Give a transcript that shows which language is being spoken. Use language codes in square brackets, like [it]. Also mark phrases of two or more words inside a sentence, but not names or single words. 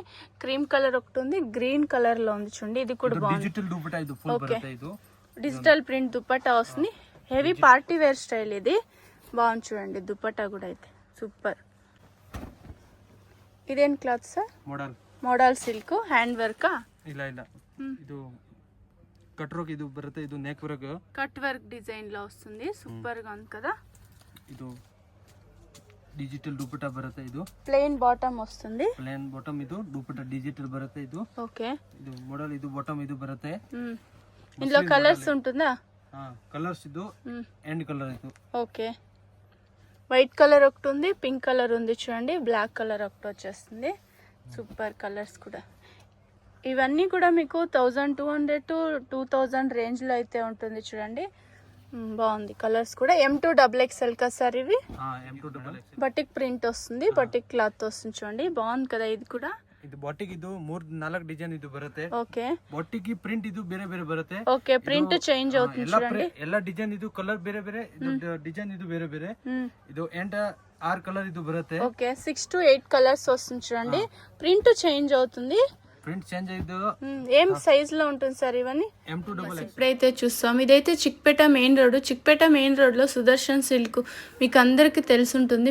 [en] cream colour [te] ఒకటి ఉంది, [en] green colour [te] లో ఉంది చూడండి. ఇది కూడా బాగుంది. [kn] ಡಿಜಿಟಲ್ ದುಪಟ್ಟಾ ಇದು ಫುಲ್ ಬರುತ್ತೆ. ಇದು [en] digital print [te] దుపట్టా వస్తుంది. [en] heavy party wear style [te] ఇది. బాగుంది చూడండి దుపట్టా కూడా అయితే సూపర్. ఇదేం క్లాత్ సార్? [en] modal silk hand work. [kn] ಇಲ್ಲ ಇಲ್ಲ ಇದು [en] cut work [kn] ಇದು ಬರುತ್ತೆ. ಇದು [en] neck work, cut work [te] డిజైన్ లో వస్తుంది. సూపర్ గా ఉంది కదా. [kn] ಇದು డిజిటల్ దుపట్టా బರುತ್ತೆ. ಇದು [en] plain bottom [te] వస్తుంది. [en] plain bottom [kn] ಇದು ದುಪಟ್ಟಾ డిజిటల్ ಬರುತ್ತೆ. ಇದು [te] ఓకే [kn] ಇದು మోడల్ ಇದು బాటమ్ ಇದು ಬರುತ್ತೆ. [te] ఇందులో కలర్స్ ఉంటుందా? కలర్స్ ఇది [en] end colour [te] ఇది. ఓకే [en] white colour [te] ఒకటి ఉంది, [en] pink colour [te] ఉంది చూడండి, [en] black colour [te] ఒకటి వచ్చేస్తుంది. [en] super colours [te] కూడా. ఇవన్నీ కూడా మీకు 1200 to 2000 రేంజ్ లో అయితే ఉంటుంది చూడండి. బాగుంది కలర్స్ కూడా. M2 XXL కదా సార్ ఇవి? M2 XXL [en] batik print [te] వస్తుంది, [en] batik cloth [te] వస్తుంది చూడండి. బాగుంది కదా ఇది కూడా. [kn] ಇದು ಬಾಟಿಕ್ ಇದು 4 ಡಿಸೈನ್ ಇದು ಬರುತ್ತೆ. [te] ఓకే [en] batik print [kn] ಇದು ಬೇರೆ ಬೇರೆ ಬರುತ್ತೆ. [te] ఓకే [en] print change [te] అవుతుంది చూడండి. [kn] ಎಲ್ಲ ಡಿಸೈನ್ ಇದು ಕಲರ್ ಬೇರೆ ಬೇರೆ, ಇದು ಡಿಸೈನ್ ಇದು ಬೇರೆ ಬೇರೆ. ಇದು 6 కలర్ ಇದು ಬರುತ್ತೆ. [te] ఓకే 6 to 8 కలర్స్ వస్తుంది చూడండి. [en] print change [te] అవుతుంది. [en] print change అయితే [te] ఏం సైజ్ లో ఉంటుంది సార్ ఇవన్నీ? M2 XXL. ఇప్పుడైతే చూస్తాం. ఇదైతే చిక్పేట [en] main road. [te] చిక్పేట [en] main road [te] లో సుదర్శన్ సిల్క్ మీకు అందరికి తెలుసుంటుంది.